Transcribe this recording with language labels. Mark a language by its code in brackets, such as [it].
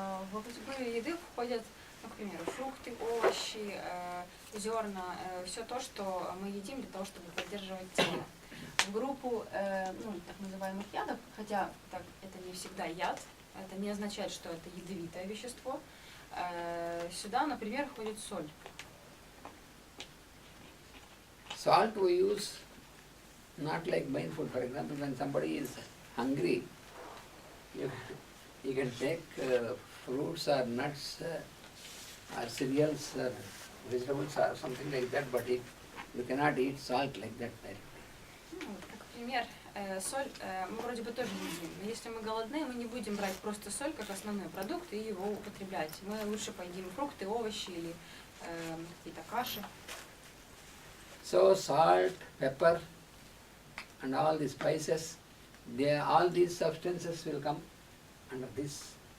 [ru] В категорию еды входят, ну, к примеру, фрукты, овощи, зерна, все то, что мы едим для того, чтобы поддерживать тело. В группу так называемых ядов, хотя это не всегда яд, это не означает, что это ядовитое вещество, сюда, например, входит соль. [en] Salt we use not like main food. For example, when somebody is hungry, you can take fruits or nuts or cereals or vegetables or something like that, but you cannot eat salt like that. [ru] Как пример, соль мы вроде бы тоже едим, но если мы голодны, мы не будем брать просто соль как основной продукт и его употреблять. Мы лучше поедим фрукты, овощи или какие-то каши. [en] So salt, pepper and all the spices, all these substances will come under this.